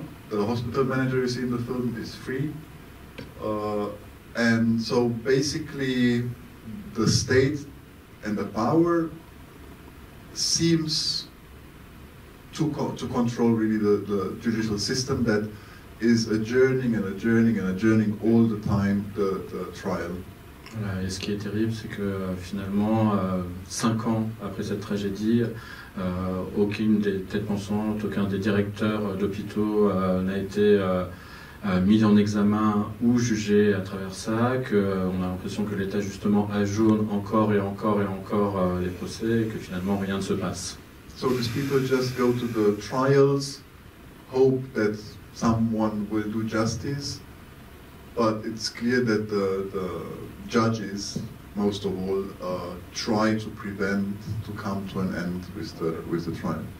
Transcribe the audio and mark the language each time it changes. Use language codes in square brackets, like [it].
[en] The hospital manager you see in the film is free. And so basically the state and the power seems to control really the judicial system that is adjourning and adjourning and adjourning all the time the trial. [fr] Voilà, et ce qui est terrible, c'est que finalement, 5 ans après cette tragédie, aucune des têtes pensantes, aucun des directeurs d'hôpitaux n'a été mis en examen ou jugé à travers ça, qu'on a l'impression que l'État justement ajourne encore et encore et encore les procès et que finalement rien ne se passe. [en] So these people just go to the trials, hope that someone will do justice, but it's clear that the judges, most of all, try to prevent, to come to an end with the trial.